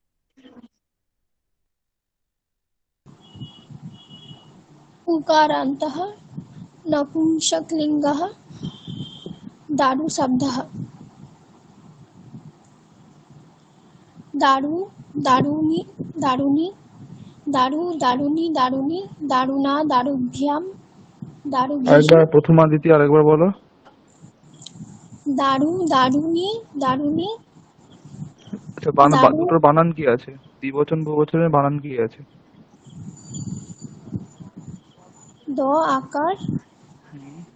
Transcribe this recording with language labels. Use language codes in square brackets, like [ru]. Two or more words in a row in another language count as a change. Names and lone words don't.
[sa] उकारान्तः नपुंसकलिङ्गः दारु शब्दः दारु दारुणि दारुणि दारु दारुणि दारुणि दारुणा दारुभ्यां दारुभिः [bn] আরেকবার প্রথমা দ্বিতীয় আরেকবার বলো। [sa] दारु दारुणि दारुणि [bn] আচ্ছা, [sa] दारु [bn] দুটোর বানান কি আছে? দ্বিবচন বহুবচনের বানান কি আছে? দ আকার হুম,